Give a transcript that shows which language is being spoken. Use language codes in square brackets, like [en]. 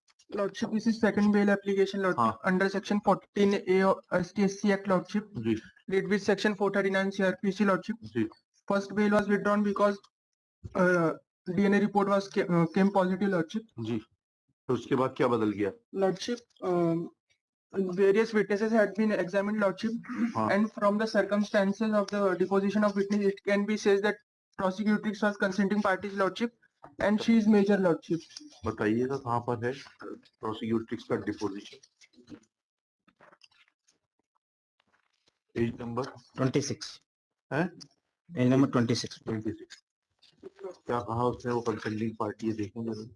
[en] Lordship, this is second bail application, Lordship, [hi] हाँ। [en] under section 14A of STSC Act, Lordship, [hi] ji [en] read with section 439 CRPC, Lordship. [hi] Ji [en] First bail was withdrawn because DNA report was came positive, Lordship. [hi] जी, तो उसके बाद क्या बदल गया? [en] Lordship, various witnesses had been examined, Lordship, [hi] हाँ। [en] and from the circumstances of the deposition of witness, it can be said that prosecutrix was consenting parties, Lordship, and she is major, Lordship. [hi] बताइएगा कहाँ पर है प्रोसिक्यूट्रिक्स का deposition? [en] page number 26 [hi] है, [en] Page number 26। 26। [hi] क्या कहा उसने वो कंसल्टिंग पार्टी है, देखेंगे।